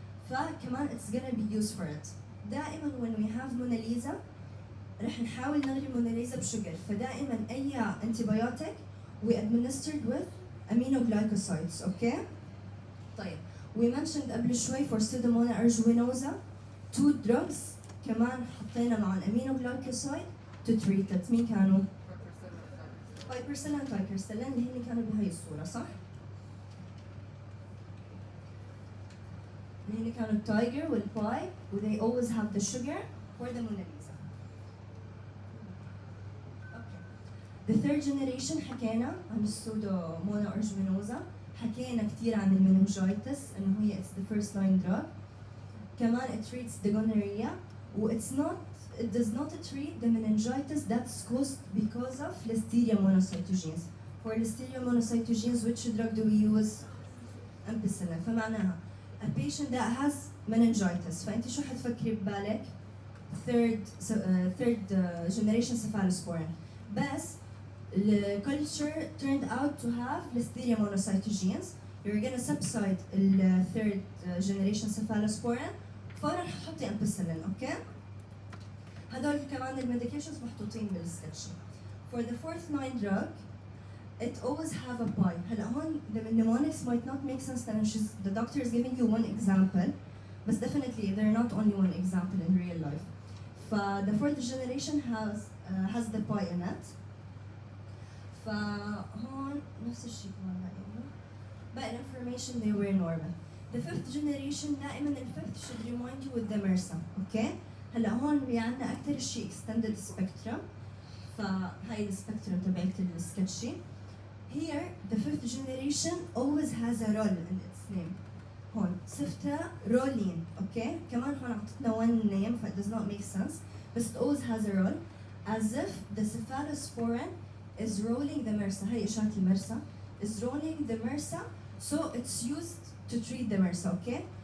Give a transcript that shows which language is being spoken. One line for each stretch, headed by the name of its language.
English: فكمان it's gonna be used for it. دائما when we have Mona Lisa
Arabic: رح نحاول نغلي
English: Mona Lisa بشجر.
Arabic: فدائما أي
English: antibiotic we administered with aminoglycosides. Okay? طيب we mentioned
Arabic: قبل شوي
English: for pseudomonas aeruginosa 2 drugs
Arabic: كمان حطينا مع
English: aminoglycoside to treat it.
Arabic: مين كانوا؟ piperacillin tiperacillin اللي هن كانوا بهاي الصورة صح؟ اللي هن كانوا التايجر والباي و
English: they always have the sugar for the Mona Lisa. Okay. The third generation
Arabic: حكينا عن السودومونا أرجمينوزا. حكينا كثير عن المننجايتس إنه هي
English: it's the first line drug. كمان it treats the gonorrhea و it does not treat the meningitis that's caused because of Listeria monocytogenes. For Listeria monocytogenes which drug do we use? Ampicillin. فمعناها a patient that has meningitis
Arabic: فأنت شو حتفكري ببالك؟
English: third generation cephalosporin. بس the culture turned out to have Listeria monocytogenes. You're gonna subside the third generation cephalosporin.
Arabic: فورا حطي ampicillin.
English: Okay?
Arabic: هدول كمان الميديكيشنز محطوطين بالسكتش.
English: For the fourth line drug, it always have a pi.
Arabic: هلا هون
English: the mnemonics might not make sense لأن the doctor is giving you one example, but definitely they're not only one example in real life. The fourth generation has the pi in it.
Arabic: فهون نفس الشيء كمان لاقيينه.
English: But information they were normal. The fifth generation دائما الفifth should remind you with the MRSA. Okay?
Arabic: هلا هون عندنا أكثر شيء
English: extended spectrum.
Arabic: فهاي السبectrum تبعت السكتشي.
English: Here the fifth generation always has a role in its name.
Arabic: هون صفتها رولين اوكي كمان هون عطتنا
English: one name ف it does not make sense بس it always has a role as if the cephalosporin is rolling the MRSA.
Arabic: هاي إشارة المرسى
English: is rolling the MRSA so it's used to treat the MRSA okay.